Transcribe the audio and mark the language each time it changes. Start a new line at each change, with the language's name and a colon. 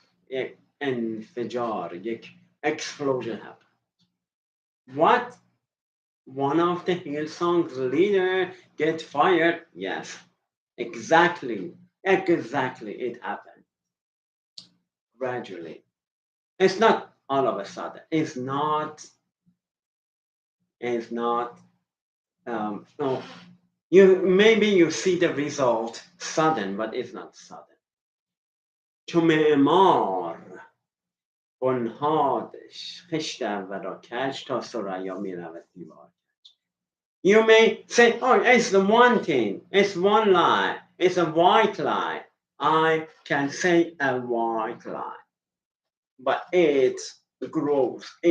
Persian: یک انفجار یک
English: explosion happened. What? One of the Hillsong's leader get fired? Yes, exactly it happened gradually. It's not all of a sudden. It's not. No. You see the result sudden, but it's not sudden.
Persian: چو معمار بنهادش خشت اول را کج تا ثریا میرود دیوار.
English: You may say, oh, it's the one thing, it's one lie, it's a white lie. I can say a white lie, but it grows.